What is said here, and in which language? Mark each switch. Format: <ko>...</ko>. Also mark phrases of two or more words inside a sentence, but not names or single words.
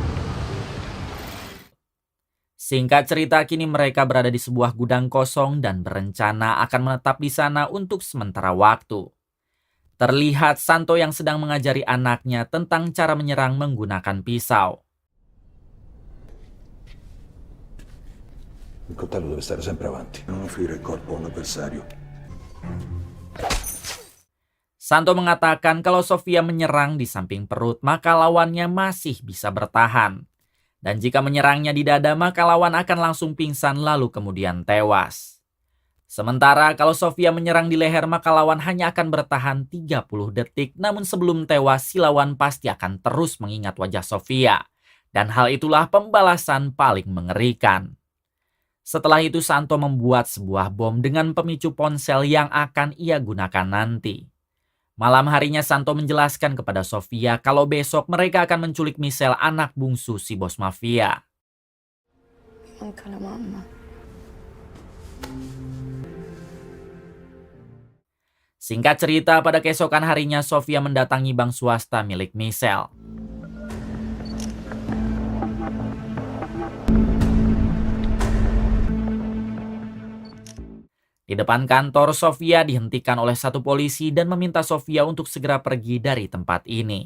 <id>Singkat cerita, kini mereka berada di sebuah gudang kosong dan berencana akan menetap di sana untuk sementara waktu. Terlihat Santo yang sedang mengajari anaknya tentang cara menyerang menggunakan pisau.</id> <it>Il coltello deve stare sempre avanti, non offrire il corpo a un avversario.</it> <id>Santo mengatakan kalau Sofia menyerang di samping perut, maka lawannya masih bisa bertahan. Dan jika menyerangnya di dada, maka lawan akan langsung pingsan lalu kemudian tewas. Sementara kalau Sofia menyerang di leher, maka lawan hanya akan bertahan 30 detik. Namun sebelum tewas, si lawan pasti akan terus mengingat wajah Sofia. Dan hal itulah pembalasan paling mengerikan. Setelah itu Santo membuat sebuah bom dengan pemicu ponsel yang akan ia gunakan nanti. Malam harinya Santo menjelaskan kepada Sofia kalau besok mereka akan menculik Michelle, anak bungsu si bos mafia.</id> <it>Manca la mamma.</it> <id>Singkat cerita, pada keesokan harinya Sofia mendatangi bank swasta milik Michelle. Di depan kantor, Sofia dihentikan oleh satu polisi dan meminta Sofia untuk segera pergi dari tempat ini.</id>